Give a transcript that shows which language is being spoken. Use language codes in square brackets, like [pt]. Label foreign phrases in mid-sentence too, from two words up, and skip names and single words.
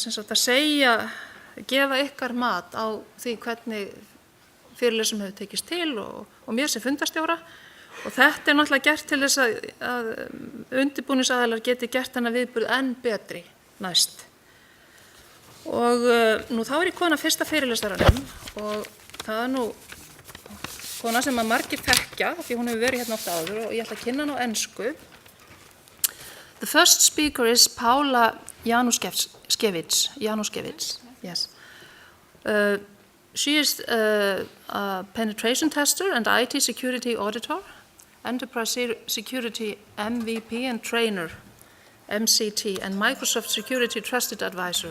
[is] gefa ykkar mat á því hvernig fyrirlesum hefur tekist til og mér sem fundarstjóra og þetta náttúrulega gert til þess að undirbúningsaðilar geti gert þennan viðburð enn betri næst. Og nú þá ég kona fyrsta fyrirlesaranum og það nú kona sem að margir þekkja því hún hefur verið hérna oft áður og ég ætla að kynna hana á ensku. [en] The first speaker is Paula Januszkiewicz. Yes. She is a penetration tester and IT security auditor, enterprise security MVP and trainer, MCT, and Microsoft Security Trusted Advisor.